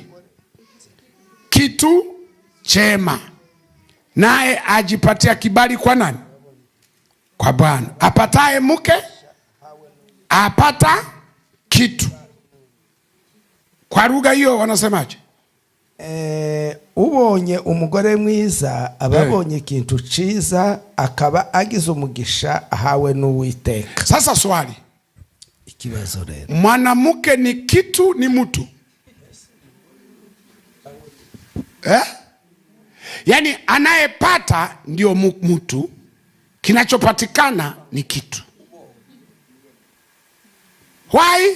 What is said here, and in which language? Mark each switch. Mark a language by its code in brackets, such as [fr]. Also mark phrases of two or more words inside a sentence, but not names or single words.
[sw] Kitu chema, naye ajipatia kibali kwa nani? Kwa Bwana. Apataye mke apata kitu. Kwa lugha hiyo wanasemaje? [rw] Ubonye umugore mwiza ababonye ikintu ciza, akaba agize umugisha ahawe n'Uwiteka. [sw] Sasa swali, [rw] ikibazo rero, [sw] mwanamke ni kitu ni mtu? Yaani anayepata ndio mtu, kinachopatikana ni kitu. [en] Why?